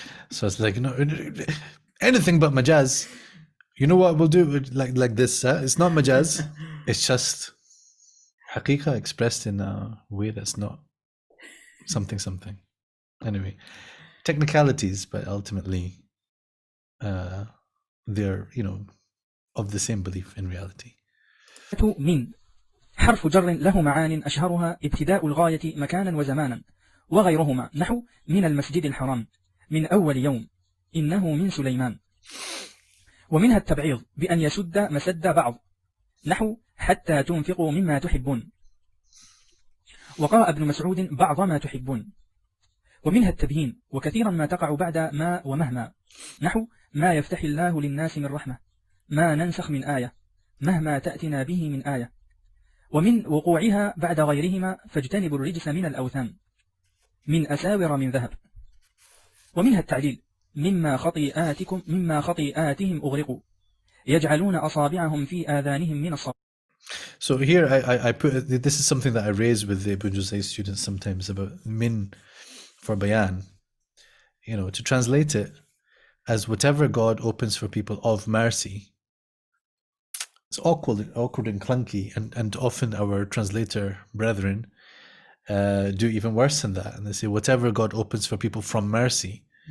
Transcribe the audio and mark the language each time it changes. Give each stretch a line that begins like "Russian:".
English: So it's like, no, anything but majaz. You know what we'll do? Like this. It's not majaz. It's just haqiqah expressed in a way that's not something. Anyway, technicalities, but ultimately, they're of the same belief in reality.
Arabic: من حرف جر له معان أشهرها ابتداء الغاية مكانا وزمانا وغيرهما، نحو من المسجد الحرام، من أول يوم، إنه من سليمان. ومنها التبعيض بأن يسد مسد بعض، نحو حتى تنفقوا مما تحبون. وقرأ ابن مسعود بعض ما تحبون. ومنها التبيين، وكثيرا ما تقع بعد ما ومهما، نحو ما يفتح الله للناس من رحمة، ما ننسخ من آية، مهما تأتنا به من آية. ومن وقوعها بعد غيرهما فاجتنبوا الرجس من الأوثان، من أساور من ذهب. ومنها التعليل مما خطيئاتهم أغرقوا، يجعلون أصابعهم في آذانهم من الصوت.
English: So here I put, this is something that I raise with the Ibn Juzay students sometimes about min for bayan, to translate it as whatever God opens for people of mercy. It's awkward and clunky, and often our translator brethren do even worse than that, and they say whatever God opens for people from mercy.